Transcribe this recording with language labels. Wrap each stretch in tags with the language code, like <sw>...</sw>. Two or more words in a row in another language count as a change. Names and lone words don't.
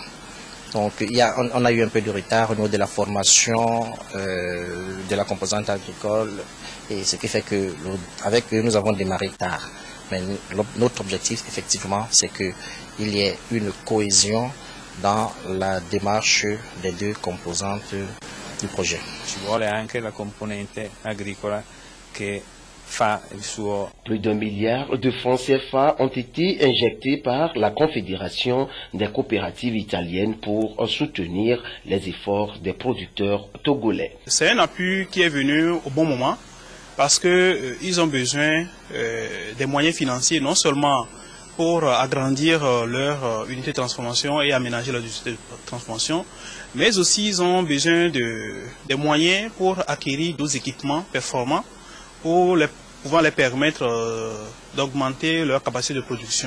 <fr>Donc on a eu un peu de retard au niveau de la formation de la composante agricole, et ce qui fait que avec eux nous avons démarré tard. Mais notre objectif effectivement c'est qu'il y ait une cohésion dans la démarche des deux composantes du projet.</fr> <it>Ci vuole anche la componente agricola che fa il suo.</it> <fr>Plus d'1 milliard de francs CFA ont été injectés par la Confédération des coopératives italiennes pour soutenir les efforts des producteurs togolais. C'est un appui qui est venu au bon moment parce qu'ils ont besoin des moyens financiers, non seulement pour agrandir leur unité de transformation et aménager leur unité de transformation, mais aussi ils ont besoin des moyens pour acquérir d'autres équipements performants pour pouvoir les permettre d'augmenter leur capacité de production.</fr>